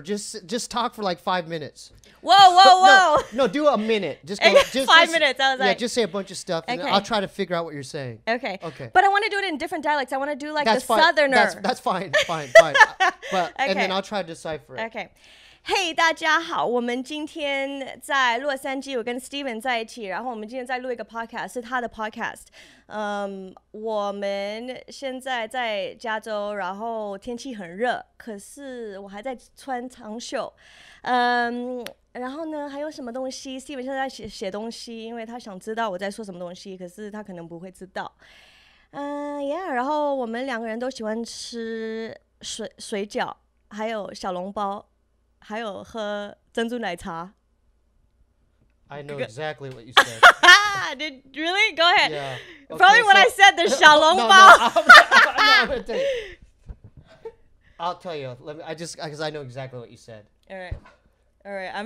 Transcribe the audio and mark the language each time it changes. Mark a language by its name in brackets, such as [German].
[English] Just talk for like 5 minutes. Whoa. No, do a minute. Just go. Just 5 minutes. I was like, just say a bunch of stuff, and then I'll try to figure out what you're saying. Okay. But I want to do it in different dialects. I want to do like that's the fine. Southerner. That's fine. But and then I'll try to decipher it. Okay. [Chinese] 嘿，大家好，我们今天在洛杉矶，我跟 Steven 在一起，然后我们今天在录一个 podcast， 是他的 podcast。我们现在在加州，然后天气很热，可是我还在穿长袖。然后呢，还有什么东西 ？Steven 现在在写东西，因为他想知道我在说什么东西，可是他可能不会知道。然后我们两个人都喜欢吃水饺，还有小笼包。还有喝珍珠奶茶。 [English] I know exactly what you said. Did really? Go ahead. Yeah. Okay, Probably when I said the 小笼包。 I'm gonna tell you. I'll tell you. Because I know exactly what you said. All right. I'm